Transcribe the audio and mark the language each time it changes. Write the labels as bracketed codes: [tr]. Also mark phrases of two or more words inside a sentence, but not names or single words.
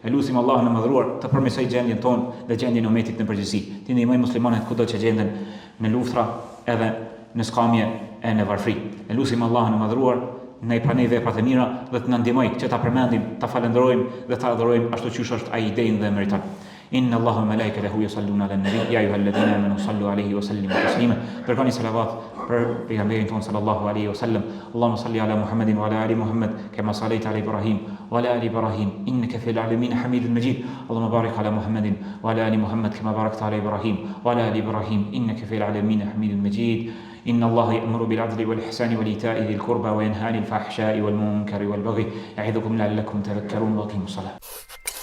[sq] Lutim Allahun e Madhëruar të përmirësoj gjendjen tonë dhe gjendjen e umetit në përgjithësi. Të ndihmoj muslimanët kudo që gjenden në luftra edhe në skamje e në varfëri. Lutim Allahun e Madhëruar ne i pranoj veprat e mira dhe të na ndihmoj që ta përmendim, ta falenderojmë dhe ta adhurojmë ashtu siç është ai i denj dhe meriton. [ar] إن الله وملائكته يصلون على النبي يا أيها الذين آمنوا صلوا عليه وسلموا تسليما. [sq] Dërgoni salavat për pejgamberin ton [ar] صلى الله عليه وسلم. اللهم صل على محمد وعلى آل محمد كما صليت على إبراهيم وعلى آل إبراهيم إنك في العالمين حميد مجيد. اللهم بارك على محمد وعلى آل محمد كما باركت على إبراهيم وعلى آل إبراهيم إنك في العالمين حميد مجيد. إن الله يأمر بالعدل والإحسان وإيتاء ذي القربى وينهى عن الفحشاء والمنكر والبغي يعظكم لعلكم تذكرون وأقيموا الصلاة